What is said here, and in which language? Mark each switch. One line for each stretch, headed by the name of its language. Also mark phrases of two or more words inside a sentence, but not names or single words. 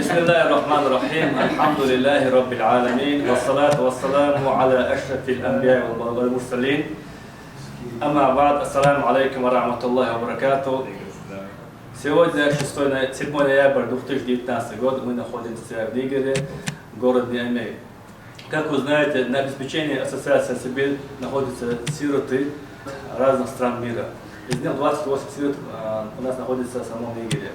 Arabic: بسم الله الرحمن الرحيم. الحمد لله رب العالمين والصلاة والسلام على أشرف الأنبياء والمرسلين. أما بعد, السلام عليكم ورحمة الله وبركاته.
Russian: Сегодня 7 ноября 2019 года мы находимся в Нигере, город Ниамей. Как вы знаете, на обеспечении Ассоциации Сибирь находятся сироты разных стран мира. Из них 28 сирот у нас находится в самом Нигере.